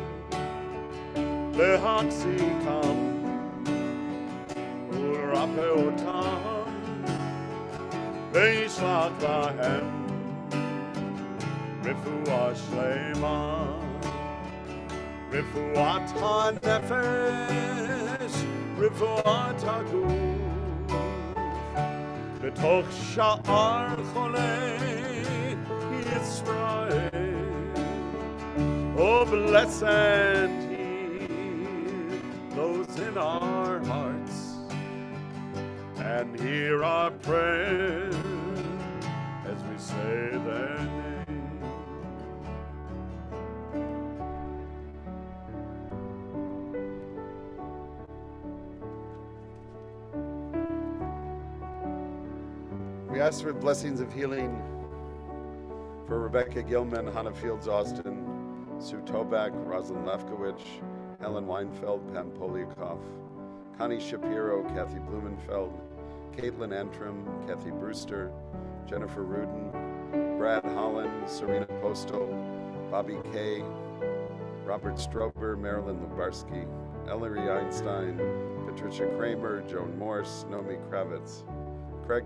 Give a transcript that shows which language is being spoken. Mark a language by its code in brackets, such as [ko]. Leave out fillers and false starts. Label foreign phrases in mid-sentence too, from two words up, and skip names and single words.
[he] להחזיקם ורפאותם, וישלח להם רפואה שלמה, רפואת הנפש, רפואת הגוף, בתוך שאר חולי ישראל. [en] Oh, bless and heal those in our hearts, and hear our prayer as we say their name. We ask for blessings of healing for Rebecca Gilman, Hannah Fields Austin, Sue Toback, Rosalind Lefkowitz, Helen Weinfeld, Pam Poliakoff, Connie Shapiro, Kathy Blumenfeld, Caitlin Antrim, Kathy Brewster, Jennifer Rudin, Brad Holland, Serena Postal, Bobby Kay, Robert Strober, Marilyn Lubarski, Ellery Einstein, Patricia Kramer, Joan Morse, Nomi Kravitz, Craig